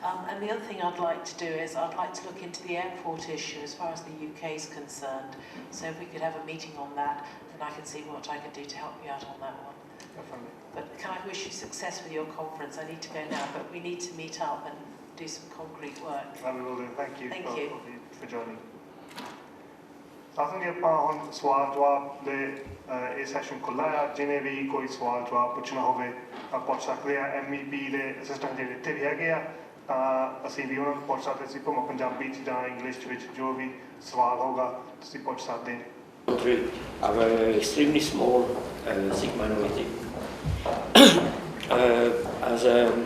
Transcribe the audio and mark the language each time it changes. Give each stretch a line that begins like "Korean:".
English: And the other thing I'd like to do is I'd like to look into the airport issue as far as the UK is concerned. So if we could have a meeting on that, then I can see what I can do to help you out on that one. Definitely. But can I wish you success with your conference? I need to go now, but we need to meet up and do some concrete work. We will do. Thank you, Thank you. for joining.
Punjabi: साथ ਆਪਾਂ ਹੁਣ ਸਵਾਲ ਜਵਾਬ ਦੇ ਇਹ session ਖੁੱਲ੍ਹਾ ਆ ਜਿਹਨੇ ਵੀ ਕੋਈ ਸਵਾਲ ਜਵਾਬ ਪੁੱਛਣਾ ਹੋਵੇ ਪੁੱਛ ਸਕਦੇ ਆ MEP ਦੇ ਅਸਿਸਟੈਂਟ ਜਿਹੜੇ ਇੱਥੇ ਵੀ ਹੈਗੇ ਆ ਤਾਂ ਅਸੀਂ ਵੀ ਉਹਨਾਂ ਨੂੰ ਪੁੱਛ ਸਕਦੇ ਸੀ ਭਾਵੇਂ ਪੰਜਾਬੀ 'ਚ ਜਾਂ ਇੰਗਲਿਸ਼ ਵਿੱਚ ਜੋ ਵੀ ਸਵਾਲ ਹੋਗਾ ਤੁਸੀਂ ਪੁੱਛ ਸਕਦੇ
English: country have an extremely small Sikh minority.